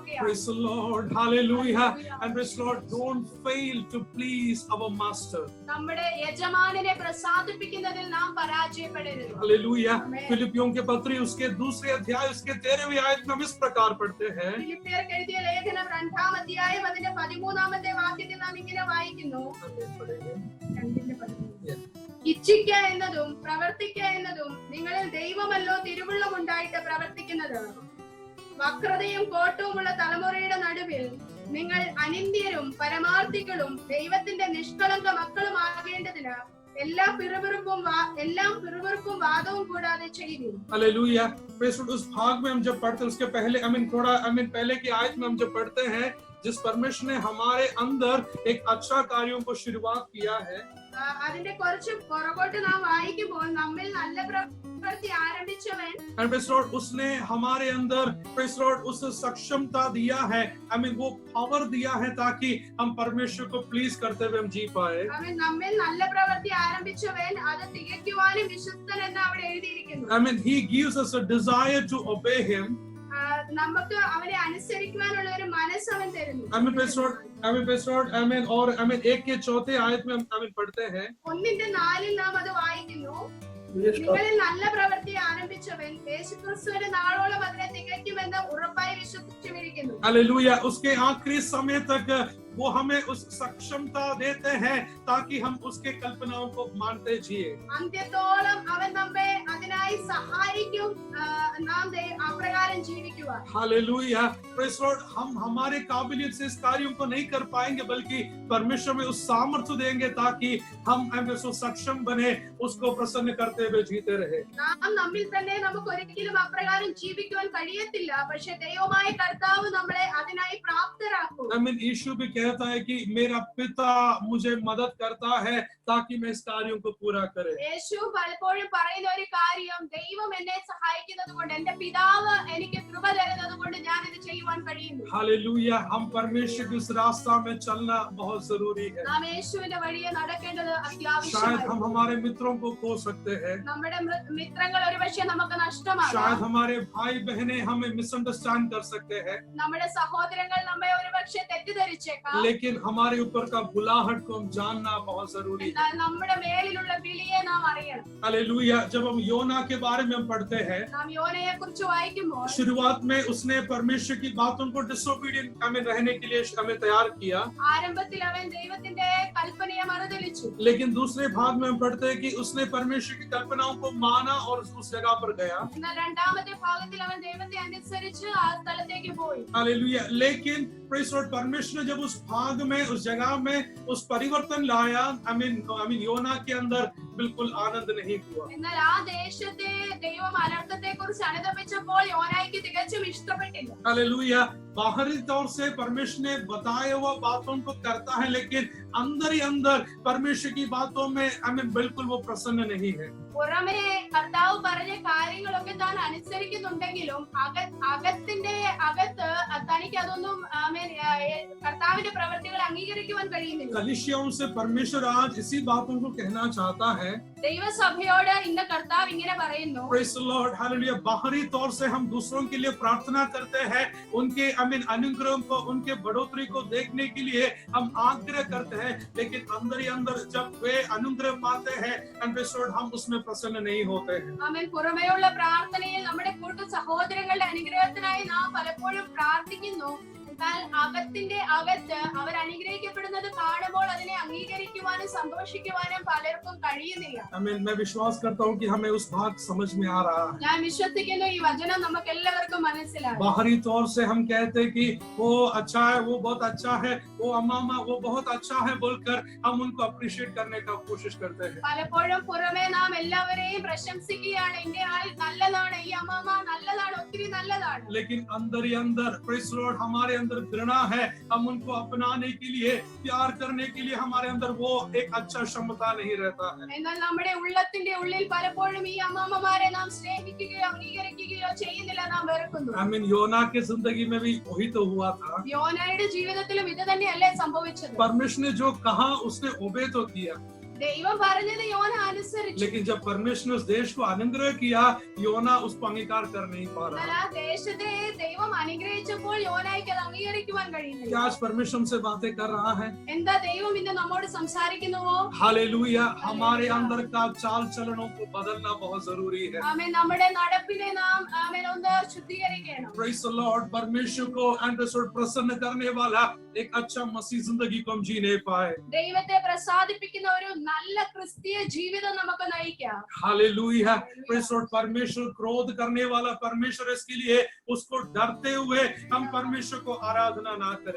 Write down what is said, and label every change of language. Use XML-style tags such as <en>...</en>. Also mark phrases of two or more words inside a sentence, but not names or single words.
<en>Praise the Lord, hallelujah, and praise the Lord, don't fail to please our master.</en> <ml>നമ്മുടെ യജമാനനെ പ്രസാദിപ്പിക്കുന്നതിൽ നാം പരാജയപ്പെടരുത്.</ml> <hi>हालेलुया, फिलिपियों के पत्री उसके दूसरे अध्याय उसके 13वीं आयत में हम इस प्रकार पढ़ते हैं,</hi> <ml>ഫിലിപ്പിയർക്ക് എഴുതിയ ലേഖനം 2-ാം അധ്യായം അതിന്റെ 13-ാമത്തെ വാക്യത്തിൽ നാം ഇങ്ങനെ വായിക്കുന്നു, ഇച്ഛിക്ക എന്നതും പ്രവർത്തിക്ക എന്നതും നിങ്ങളിൽ ദൈവമല്ലോ തിരുവുള്ളമുണ്ടായിട്ട് പ്രവർത്തിക്കുന്നത്. വക്രതയും കോട്ടവുമുള്ള തലമുറയുടെ നടുവിൽ നിങ്ങൾ അനിന്ദ്യരും പരമാർത്ഥികളും ദൈവത്തിന്റെ നിഷ്കളങ്ക മക്കളുമാകേണ്ടതിന് എല്ലാം പിറുപിറുപ്പും വാദവും കൂടാതെ ചെയ്തു.</ml> <hi>हालेलुया, उस भाग में हम जब पढ़ते हैं उसके पहले पहले की आयत में हम जब पढ़ते हैं, जिस परमेश्वर ने हमारे अंदर एक अच्छा कार्यों को शुरुआत किया है,</hi> <ml>അതിന്റെ കുറച്ച് പുറകോട്ട് നാം വായിക്കുമ്പോൾ നമ്മിൽ നല്ല പ്രവൃത്തി ആരംഭിച്ചവൻ,</ml> <en>and praise Lord,</en> <hi>उसने हमारे अंदर</hi> <en>praise Lord</en> <hi>उस सक्षमता दिया है, वो पावर दिया है ताकि हम परमेश्वर को प्लीज करते हुए हम जी पाए।</hi> <ml>നമ്മിൽ നല്ല പ്രവൃത്തി ആരംഭിച്ചവൻ അത് തികയ്ക്കുവാനും വിശ്വസ്തൻ എന്ന് അവിടെ എഴുതിയിരിക്കുന്നു.</ml> <en>He gives us a desire to obey him.</en> <ml>നമുക്ക് അവനെ അനുസരിക്കുവാനുള്ള ഒരു മനസ്സ് അവൻ തരുന്നു.</ml> <en>praise Lord,</en> <hi>और 1:4 आयत में हम पढ़ते हैं,</hi> <ml>1:4 നാം അത് വായിക്കുന്നു, നിങ്ങളിൽ നല്ല പ്രവൃത്തി ആരംഭിച്ചവൻ യേശുക്രിസ്തുവിന്റെ നാളോളം അതിനെ തികയ്ക്കുമെന്ന് ഉറപ്പായി വിശ്വസിച്ചിരിക്കുന്നു.</ml> <hi>हालेलुया, उसके आखिरी समय तक वो हमें उस सक्षमता देते हैं ताकि हम उसके कल्पनाओं को मानते जिए।</hi> <ml>അന്ത്യത്തോളം അവൻ നമ്മെ അതിനായി സഹായിക്കും, നാം അപ്രകാരം ജീവിക്കുക.</ml> <hi>हालेलुया,</hi> <en>praise Lord,</en> <hi>हम हमारे काबिलियत से इस कार्यों को नहीं कर पाएंगे, बल्कि परमेश्वर में उस सामर्थ्य देंगे ताकि हम उसको सक्षम बने, उसको प्रसन्न करते हुए जीते रहे।</hi> <ml>നാം നമ്മിൽ തന്നെ നമുക്ക് ഒരിക്കലും അപ്രകാരം ജീവിക്കുവാൻ കഴിയത്തില്ല, പക്ഷേ ദൈവമായ കർത്താവ് നമ്മളെ അതിനായി പ്രാപ്തരാക്കും.</ml> <hi>यीशु भी कहता है कि मेरा पिता मुझे मदद करता है ताकि मैं इस कार्यों को पूरा करे।</hi> <ml>യേശു പലപ്പോഴും പറയുന്ന ഒരു കാര്യം, ദൈവം എന്നെ സഹായിക്കുന്നത് കൊണ്ട്, എന്റെ പിതാവ് എനിക്ക് കൃപ തരുന്നത് കൊണ്ട് ഞാൻ ഇത് ചെയ്യുവാൻ കഴിയുന്നു.</ml> <hi>हालेलुया, हम परमेश्वर के उस रास्ता में चलना बहुत जरूरी है।</hi> <ml>നാം യേശുവിന്റെ വഴിയെ നടക്കേണ്ടത് അത്യാവശ്യമാണ്.</ml> <hi>शायद हम हमारे मित्रों को खो सकते हैं,</hi> <ml>നമ്മുടെ മിത്രങ്ങൾ ഒരുപക്ഷെ നമുക്ക് നഷ്ടമാകാം.</ml> <hi>शायद हमारे भाई बहनें हमें मिसअंडरस्टैंड कर सकते हैं,</hi> <ml>നമ്മുടെ സഹോദരങ്ങൾ നമ്മെ ഒരുപക്ഷെ തെറ്റിദ്ധരിച്ചേക്കാം.</ml> <hi>लेकिन हमारे ऊपर का बुलाहट को हम जानना बहुत जरूरी है।</hi> <ml>എന്നാൽ നമ്മുടെ മേലിലുള്ള വിളിയെ നാം അറിയണം.</ml> <hi>हालेलुया। जब हम योना के बारे में हम पढ़ते हैं,</hi> <ml>നാം യോനയെ കുറിച്ച് വായിക്കുമ്പോൾ</ml> <hi>शुरुआत में उसने परमेश्वर की बातों को डिसोबीडियंट हमें रहने के लिए हमें तैयार किया,</hi> <ml>ആരംഭത്തിൽ അവൻ ദൈവത്തിന്റെ കൽപ്പനയെ മറുതലിച്ചു.</ml> <hi>लेकिन दूसरे भाग में हम पढ़ते हैं कि उसने परमेश्वर की कल्पनाओं को माना और उस जगह पर गया।</hi> <ml>എന്നാൽ രണ്ടാമത്തെ ഭാഗത്തിൽ അവൻ ദൈവത്തെ അനുസരിച്ച് ആ സ്ഥലത്തേക്ക് പോയി.</ml> <hi>हालेलुया। लेकिन</hi> <en>praise Lord,</en> <hi>परमेश्वर ने जब उस भाग में, उस जगह में उस परिवर्तन लाया,</hi> <en>I mean</en> <hi>योना के अंदर बिल्कुल आनंद नहीं हुआ।</hi> <ml>എന്നാൽ ആ ദേശത്തെ ദൈവം അനർത്ഥത്തെ കുറിച്ച് അനുതപിച്ചപ്പോൾ യോനായ്ക്ക് തികച്ചും ഇഷ്ടപ്പെട്ടില്ല.</ml> <hi>हालेलुया। बाहरी तौर से परमेश्वर ने बताया हुआ बातों को करता है, लेकिन अंदर ही अंदर परमेश्वर की बातों में बिल्कुल वो प्रसन्न नहीं है।</hi> <ml>പുറമെ കർത്താവ് പറഞ്ഞ കാര്യങ്ങളൊക്കെ താൻ അനുസരിക്കുന്നുണ്ടെങ്കിലും അകത്തിന്റെ അകത്ത് തനിക്ക് അതൊന്നും കർത്താവിന്റെ പ്രവൃത്തികൾ അംഗീകരിക്കുവാൻ കഴിയുന്നില്ല.</ml> <hi>कलीसियाओं से परमेश्वर आज इसी बातों को कहना चाहता है।</hi> <ml>ദൈവസഭയോട് ഇന്ന് കർത്താവ് ഇങ്ങനെ പറയുന്നു.</ml> <en>Praise the Lord, hallelujah।</en> <hi>बाहरी तौर से हम दूसरों के लिए प्रार्थना करते हैं, उनके अनुग्रह को, उनके बढ़ोतरी को देखने के लिए हम आग्रह करते हैं, लेकिन अंदर ही अंदर जब वे अनुग्रह पाते हैं, हम उसमें प्रसन्न नहीं होते हैं।</hi> <ml>ആമേൻ. പുറമേയുള്ള പ്രാർത്ഥനയിൽ നമ്മുടെ കൂട്ട സഹോദരങ്ങളുടെ അനുഗ്രഹത്തിനായി നാം പലപ്പോഴും പ്രാർത്ഥിക്കുന്നു. എന്നാൽ അകത്തിന്റെ അകത്ത് അവർ അനുഗ്രഹിക്കപ്പെടുന്നത് കാണുമ്പോൾ അതിനെ അംഗീകരിക്കുവാനും സന്തോഷിക്കുവാനും പലർക്കും കഴിയുന്നില്ല.</ml> <hi>मैं विश्वास करता हूँ कि हमें उस भाग समझ में आ रहा है।</hi> <ml>ഞാൻ വിശ്വസിക്കുന്നു ഈ വചനം നമുക്ക് എല്ലാവർക്കും മനസ്സിലാകും.</ml> <hi>बाहरी तौर से हम कहते हैं कि वो अच्छा है, वो बहुत अच्छा है, वो अम्मा वो बहुत अच्छा है बोलकर हम उनको अप्रिशिएट करने का कोशिश करते हैं।</hi> <ml>പലപ്പോഴും പുറമേ നാം എല്ലാവരെയും പ്രശംസിക്കുകയാണ്. ഇന്റെ ആൾ നല്ലതാണ്, ഈ അമ്മാമ നല്ലതാണ്, ഒത്തിരി നല്ലതാണ്.</ml> <hi>लेकिन अंदर ही अंदर</hi> <en>praise Lord</en> <hi>हमारे अंदर घृणा है। हम उनको अपनाने के लिए, प्यार करने के लिए हमारे अंदर वो एक अच्छा क्षमता नहीं रहता है।</hi> <ml>എന്നാൽ നമ്മുടെ ഉള്ളത്തിന്റെ ഉള്ളിൽ പലപ്പോഴും ഈ അമ്മാമ്മമാരെ നാം സ്നേഹിക്കുകയോ അംഗീകരിക്കുകയോ ചെയ്യുന്നില്ല, നാം വെറുക്കുന്നു.</ml> <hi>आमीन। योना की जिंदगी में भी वही तो हुआ था।</hi> <ml>യോനായുടെ ജീവിതത്തിലും ഇത് തന്നെയല്ലേ സംഭവിച്ചത്.</ml> <hi>परमेश्वर ने जो कहा उसने ओबे तो किया,</hi> <ml>ദൈവം പറഞ്ഞത് യോന അനുസരിച്ചു.</ml> <hi>लेकिन जब परमेश्वर ने उस देश को अनुग्रह किया, योना उसको अंगीकार कर नहीं पा</hi> <ml>എന്നാൽ</ml> <hi>रहा।</hi> <ml>ആ ദേശത്തെ ദൈവം അനുഗ്രഹിച്ചപ്പോൾ യോനായ്ക്ക് അത് അംഗീകരിക്കുവാൻ കഴിയുന്നില്ല.</ml> <hi>क्या आज परमेश्वर हमसे बातें कर रहा है?</hi> <ml>എന്താ ദൈവം ഇന്ന് നമ്മോട് സംസാരിക്കുന്നുവോ?</ml> <hi>हालेलुया। हमारे अंदर का चाल चलनों को बदलना बहुत जरूरी है।</hi> <ml>ആമേൻ. നമ്മുടെ നടപ്പിനെ നാം ആമേൻ ഒന്ന് ശുദ്ധീകരിക്കണം.</ml> <en>praise the Lord.</en> <hi>परमेश्वर को प्रसन्न करने वाला एक अच्छा मसीह जिंदगी को हम जीने पाए।</hi> <ml>ദൈവത്തെ പ്രസാദിപ്പിക്കുന്ന ഒരു നല്ല ക്രിസ്തീയ ജീവിതം നമുക്ക് നയിക്കാം.</ml> <en>हालेलुया। praise the Lord.</en> <hi>परमेश्वर क्रोध करने वाला परमेश्वर, इसके लिए उसको डरते हुए हम परमेश्वर को आराधना ना करें।</hi>